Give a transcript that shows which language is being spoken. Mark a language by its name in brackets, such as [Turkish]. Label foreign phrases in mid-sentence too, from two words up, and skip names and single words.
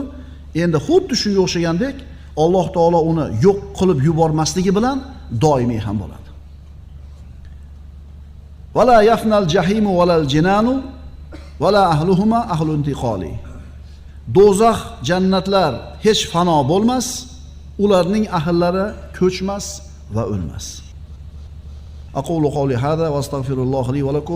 [Uzbek] Endi xuddi shunga o'xshagandek, Alloh taolo uni yo'q qilib yubormasligi bilan doimiy ham bo'ladi. [Arabic] ولا يفنى الجحيم ولا الجنان ولا أهلهما أهل انتقال. [Uzbek] Do'zax, jannatlar hech fano bo'lmas, ularning ahllari ko'chmas va o'lmas. [Arabic] أقول قولي هذا وأستغفر الله لي ولكم.